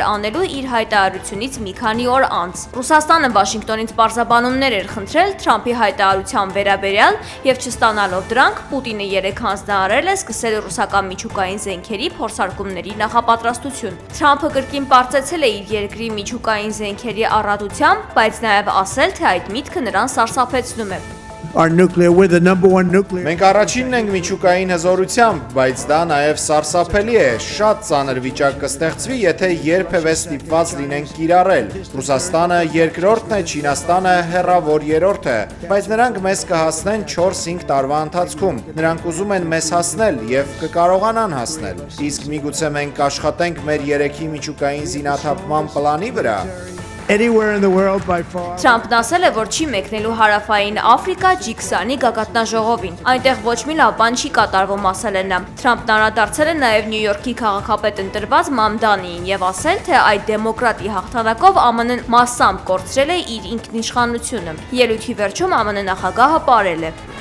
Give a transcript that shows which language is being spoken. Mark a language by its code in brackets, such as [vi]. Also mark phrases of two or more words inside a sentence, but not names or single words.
[hy] անելու իր հայտարարությունից մի քանի օր անց։ Ռուսաստանը Վաշինգտոնից պարզաբանումներ էր խնդրել Թրամփի հայտարարության վերաբերյալ եւ չստանալով դրանք, Պուտինը 3 հանձնարարել է սկսել ռուսական միջուկային զենքերի փորձարկումների նախապատրաստություն։ Թրամփը կրկին պարզեցել է իր երկրի միջուկային զենքերի առատությամբ, բայց նաեւ ասել, թե այդ միտքը նրան սարսափեցնում է։ [en] our nuclear. We're the number one nuclear. [hy] Մենք առաջինն ենք միջուկային հզորությամբ, բայց դա նաև սարսափելի է։ Շատ ծանր վիճակ կստեղծվի, եթե երբևէ ստիպված լինենք կիրառել։ Ռուսաստանը երկրորդն է, Չինաստանը հեռավոր երրորդը, բայց նրանք մեզ կհասնեն 4-5 տարվա ընթացքում։ Նրանք ուզում են մեզ հասնել եւ կկարողանան հասնել։ Իսկ միգուցե մենք աշխատենք մեր երեքի միջուկային զինաթափման պլանի վրա։ [en] Anywhere in the world by far. [hy] Թրամփն ասել է, որ չի մեկնելու հարավային Աֆրիկա G20-ի գագաթնաժողովին։ Այնտեղ ոչ մի լավ բան չի կատարվում, ասել է նա։ Թրամփն անդրադարձել է նաև Նյու Յորքի քաղաքապետ ընտրված Մամդանիին եւ ասել, թե այդ դեմոկրատի հաղթանակով ԱՄՆ-ն մասամբ կորցրել է իր ինքնիշխանությունը։ Ելույթի վերջում ԱՄՆ նախագահը պարել է։